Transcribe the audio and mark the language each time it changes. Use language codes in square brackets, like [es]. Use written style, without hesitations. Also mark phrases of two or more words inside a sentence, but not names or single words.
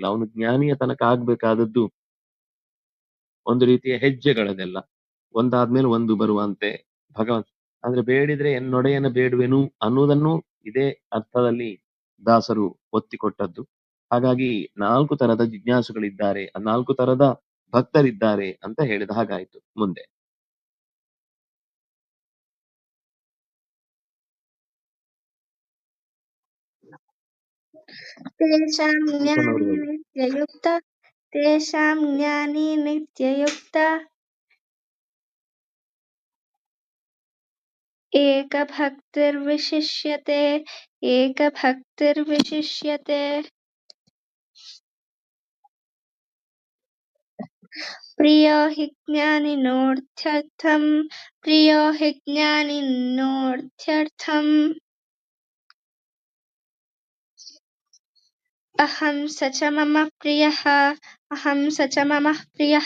[kn] ಅವನು ಜ್ಞಾನಿಯ ತನಕ ಆಗ್ಬೇಕಾದದ್ದು ಒಂದು ರೀತಿಯ ಹೆಜ್ಜೆಗಳದೆಲ್ಲ, ಒಂದಾದ್ಮೇಲೆ ಒಂದು ಬರುವಂತೆ ಭಗವಂತ ಅಂದ್ರೆ ಬೇಡಿದ್ರೆ ಎನ್ನೊಡೆಯನ ಬೇಡುವೆನು ಅನ್ನುವುದನ್ನು ಇದೇ ಅರ್ಥದಲ್ಲಿ ದಾಸರು ಒತ್ತಿಕೊಟ್ಟದ್ದು. ಹಾಗಾಗಿ 4 ತರದ ಜಿಜ್ಞಾಸುಗಳಿದ್ದಾರೆ, 4 ತರದ ಭಕ್ತರಿದ್ದಾರೆ ಅಂತ ಹೇಳಿದ ಹಾಗಾಯ್ತು. ಮುಂದೆ [sa] तेषां ज्ञानी नित्ययुक्त एकभक्तिर्विशिष्यते प्रियो हि ज्ञानिनोऽर्थ्यर्थम् अहं स च मम प्रियः.